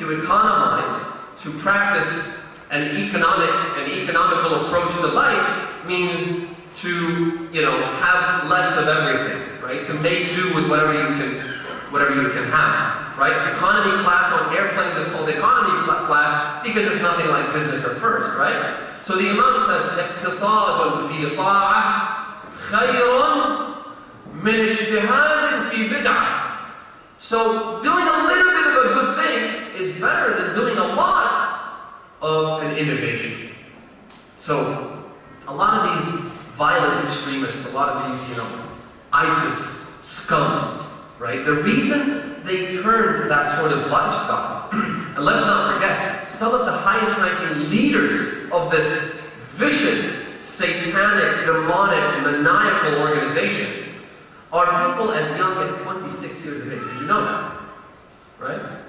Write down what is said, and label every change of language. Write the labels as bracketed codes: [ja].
[en] To economize, to practice an economical approach to life means to, have less of everything, right? To make do with whatever you can have, right? Economy class on airplanes is called economy class because it's nothing like business or first, right? So the Imam says, [ar] اقتصاد في طاعة خير من اجتهاد في بدعة. [en] So doing a little bit of a good thing is better than doing a lot of an innovation. So a lot of these violent extremists, a lot of these, ISIS scums, right? The reason they turn to that sort of lifestyle, and let's not forget, some of the highest ranking leaders of this vicious, satanic, demonic, maniacal organization are people as young as 26 years of age. Did you know that? Right?